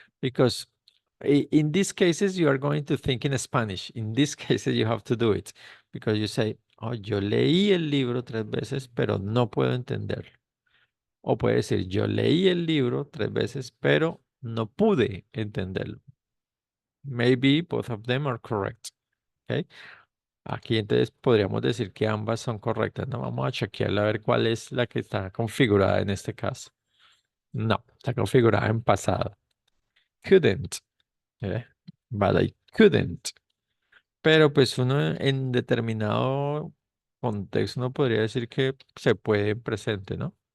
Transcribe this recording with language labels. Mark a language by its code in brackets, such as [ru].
[en] Because in these cases, you are going to think in Spanish. In these cases, you have to do it. Because you say, oh, [es] yo leí el libro 3 veces, pero no puedo entenderlo. O puede decir, yo leí el libro 3 veces, pero no pude entenderlo. [en] Maybe both of them are correct. Okay. [es] Aquí entonces podríamos decir que ambas son correctas, ¿no? Vamos a chequearla a ver cuál es la que está configurada en este caso. No, está configurada en pasado. Couldn't. [en] But I couldn't. [es] Pero pues uno en determinado contexto no podría decir que se puede en presente, ¿no?